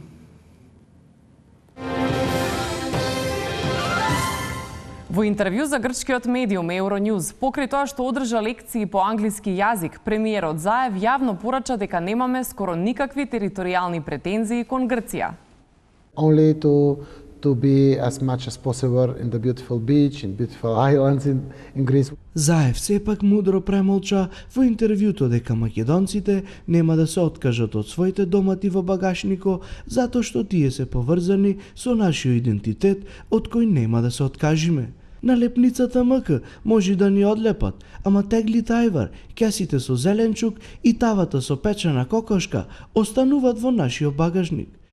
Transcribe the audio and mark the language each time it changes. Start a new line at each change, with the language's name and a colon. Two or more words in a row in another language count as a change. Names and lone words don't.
Macedonian: Во интервју за грчкиот медиум Euronews, покрај тоа што одржа лекции по англиски јазик, премиерот Заев јавно порача дека немаме скоро никакви територијални претензии кон Грција.
English: Only to be as much as possible in the beautiful beach, in beautiful islands in Greece.
Macedonian: Заев сепак мудро премолча во интервјуто дека македонците нема да се откажат од своите домати во багажнико затоа што тие се поврзани со нашиот идентитет од кој нема да се откажиме. Налепницата МК може да ни одлепат, ама теглите ајвар, кесите со зеленчук и тавата со печена кокошка остануваат во нашиот багажник.